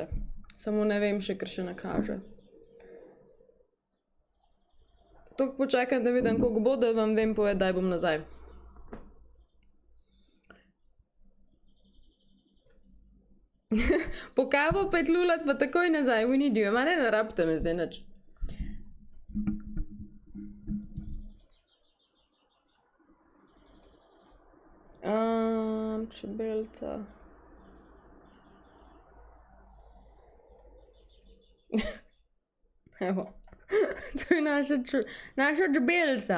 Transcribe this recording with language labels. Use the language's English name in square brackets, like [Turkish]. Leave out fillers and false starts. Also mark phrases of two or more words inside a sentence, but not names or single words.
[Slovenian] Samo ne vem še, ker še ne kaže. Toliko počakam, da vidim, koliko bo, da vam vem povedati, daj bom nazaj. Po kavo petlulat pa takoj nazaj, [English] we need you, [Slovenian] ma ne rabite me zdaj nič. Čebelca. Evo, to je naša čebelca.